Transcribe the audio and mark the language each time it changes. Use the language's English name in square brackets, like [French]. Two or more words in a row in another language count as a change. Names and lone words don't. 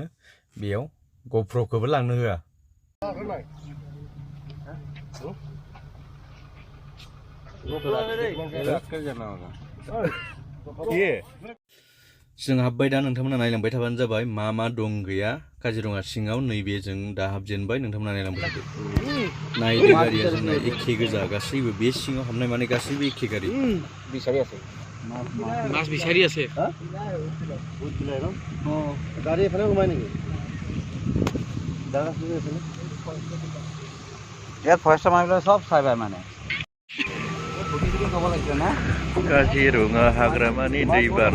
[Bodo] बेयाव ग'प्र'खौबो लांनो होआ। जों हाबबाय दा, नोंथांमोना नायलांबाय थाबानो जाबाय मा दं गैया काजिरङा सिङाव। नैबे जों दा हाबजेनबाय, नोंथांमोना नायलांबाय थादो। नायदो, गारिया जोंना एखे गोजा गासैबो। बे सिङाव हाबनाय माने गासैबो एखे गारि। [Assamese] মাছ বিচাৰি আছে। গাড়ী এফালে সোমাই নেকি? ইয়াত ফৰেষ্টৰ মানুহবিলাক চব চাই পায় মানে। [Bodo] काजिरङा हाग्रामानि दैबाना।